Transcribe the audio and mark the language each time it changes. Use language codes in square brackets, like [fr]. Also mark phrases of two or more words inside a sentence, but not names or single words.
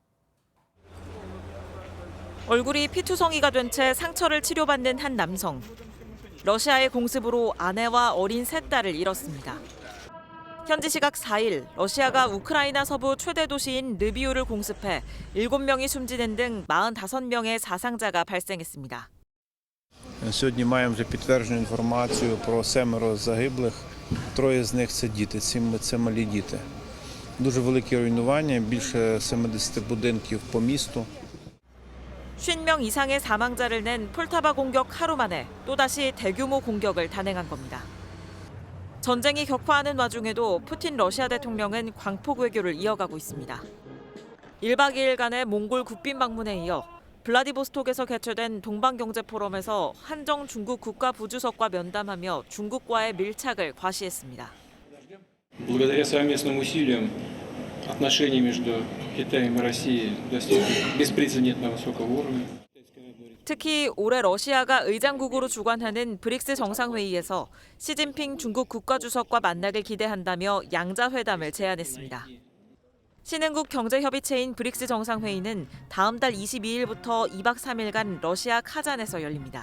[ko] 얼굴이 피투성이가 된 채 상처를 치료받는 한 남성. 러시아의 공습으로 아내와 어린 셋 딸을 잃었습니다. 현지 시각 4일 러시아가 우크라이나 서부 최대 도시인 르비우를 공습해 7명이 숨지는 등 45명의 사상자가 발생했습니다. [uk] Сьогодні маємо вже підтверджену інформацію про 7 загиблих. 3 з них це діти, це малі діти. Дуже великі руйнування, більше 70 будинків по місту. [ko] 50명 이상의 사망자를 낸 폴타바 공격 하루 만에 또다시 대규모 공격을 단행한 겁니다. 전쟁이 격화하는 와중에도 푸틴 러시아 대통령은 광폭 외교를 이어가고 있습니다. 1박 2일간의 몽골 국빈 방문에 이어 블라디보스톡에서 개최된 동방경제포럼에서 한정 중국 국가부주석과 면담하며 중국과의 밀착을 과시했습니다. [ru] Благодаря совместным усилиям отношения между Китаем и Россией достигли беспрецедентно высокого уровня. [ko] 특히 올해 러시아가 의장국으로 주관하는 브릭스 정상회의에서 시진핑 중국 국가주석과 만나길 기대한다며 양자회담을 제안했습니다. 신흥국 경제협의체인 브릭스 정상회의는 다음 달 22일부터 2박 3일간 러시아 카잔에서 열립니다.